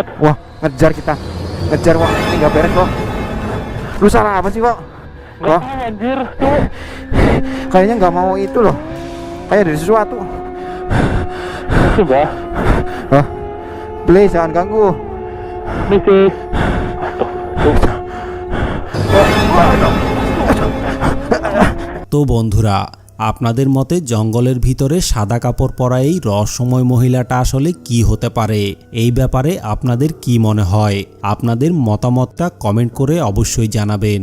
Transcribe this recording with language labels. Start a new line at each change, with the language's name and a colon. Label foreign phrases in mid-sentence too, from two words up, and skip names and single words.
Indonesian: Wah, ngejar kita. Ngejar, Wo. Ini gak beres, Wo. Lu salah apa sih, Wo? Gak Wah, tahu anjir tuh. kayaknya nggak mau itu loh. Kayak dari sesuatu. Coba. Hah? Please, jangan ganggu. Misi.
Bangla: তো বন্ধুরা, আপনাদের মতে জঙ্গলের ভিতরে সাদা কাপড় পরা এই রহস্যময় মহিলাটা আসলে কি হতে পারে? এই ব্যাপারে আপনাদের কি মনে হয়? আপনাদের মতামতটা কমেন্ট করে অবশ্যই জানাবেন।